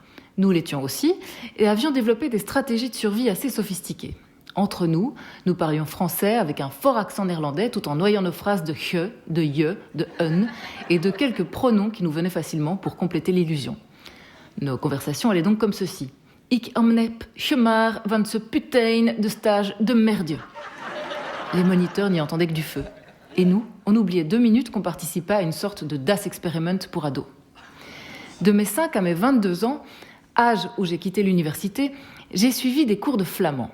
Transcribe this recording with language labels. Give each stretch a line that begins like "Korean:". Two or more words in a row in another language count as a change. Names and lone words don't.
French: Nous l'étions aussi, et avions développé des stratégies de survie assez sophistiquées. Entre nous, nous parlions français avec un fort accent néerlandais, tout en noyant nos phrases de je, de je, de hun, et de quelques pronoms qui nous venaient facilement pour compléter l'illusion. Nos conversations allaient donc comme ceci.
Dutch: Ik amnep gemaar van
French: ce putain de stage de merdieu. Les moniteurs n'y entendaient que du feu. Et nous, on oubliait 2 minutes qu'on participait à une sorte de Das Experiment pour ados. De mes 5 à mes 22 ans, âge où j'ai quitté l'université, j'ai suivi des cours de flamand.